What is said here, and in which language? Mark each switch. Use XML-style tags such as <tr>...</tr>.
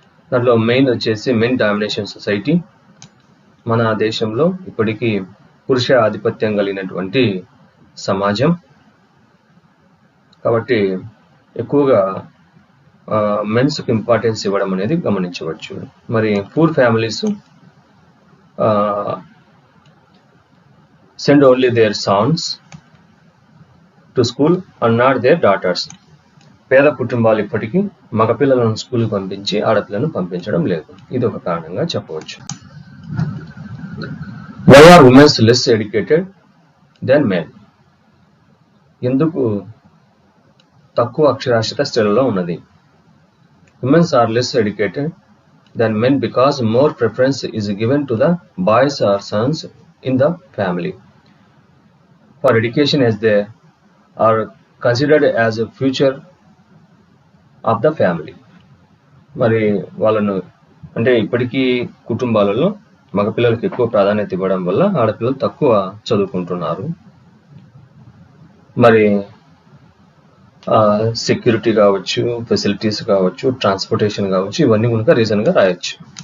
<te>దాంట్లో మెయిన్ వచ్చేసి men domination society. మన దేశంలో ఇప్పటికీ పురుష ఆధిపత్యం కలిగినటువంటి సమాజం కాబట్టి ఎక్కువగా మెన్స్కి ఇంపార్టెన్స్ ఇవ్వడం అనేది గమనించవచ్చు.</te> <en>మరి poor families send only their sons to school and not their daughters.</en> <te>పేద కుటుంబాలు ఇప్పటికీ మగపిల్లలను స్కూల్కి పంపించి ఆడపిల్లను పంపించడం లేదు. ఇది ఒక కారణంగా చెప్పవచ్చు.</te> <en>Why are women less educated than men?</en> <te>ఎందుకు తక్కువ అక్షరాస్యత స్త్రీలలో ఉన్నది?</te> <en>Women are less educated than men because more preference is given to the boys or sons in the family for education as they are considered as a future of the family.</en> <te>మరి వాళ్ళను అంటే ఇప్పటికీ కుటుంబాలలో మగపిల్లలకు ఎక్కువ ప్రాధాన్యత ఇవ్వడం వల్ల ఆడపిల్లలు తక్కువ చదువుకుంటున్నారు. మరి సెక్యూరిటీ కావచ్చు, ఫెసిలిటీస్ కావచ్చు, ట్రాన్స్పోర్టేషన్ కావచ్చు, ఇవన్నీ కనుక రీజన్గా రాయొచ్చు.</te>